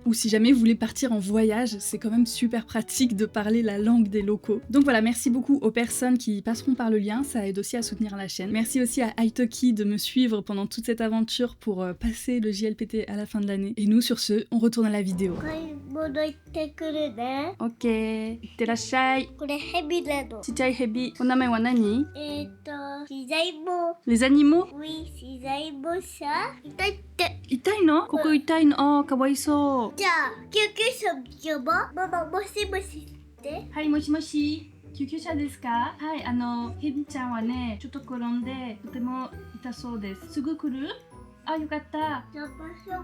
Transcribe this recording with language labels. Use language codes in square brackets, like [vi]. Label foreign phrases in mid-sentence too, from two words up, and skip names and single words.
[fr] Ou si jamais vous voulez partir en voyage, c'est quand même super pratique de parler la langue des locaux. Donc voilà, merci beaucoup aux personnes qui passeront par le lien, ça aide aussi à soutenir la chaîne. Merci aussi à Italki de me suivre pendant toute cette aventure pour passer le JLPT à la fin de l'année. Et nous, sur ce, on retourne à la vidéo. [ja] Ok, itterashai. ちっちゃいヘビ。お名前は何? [fr] Les animaux? Oui, Shizaimosha. [ja] 痛いの？ここ痛いの? Oh, kawaisou. じゃあ、救急車呼ぼう。ママ、もしもしって。はい、もしもし。救急車ですか？はい、ヘビちゃんはね、ちょっと転んで、とても痛そうです。すぐ来る？あ、よかった。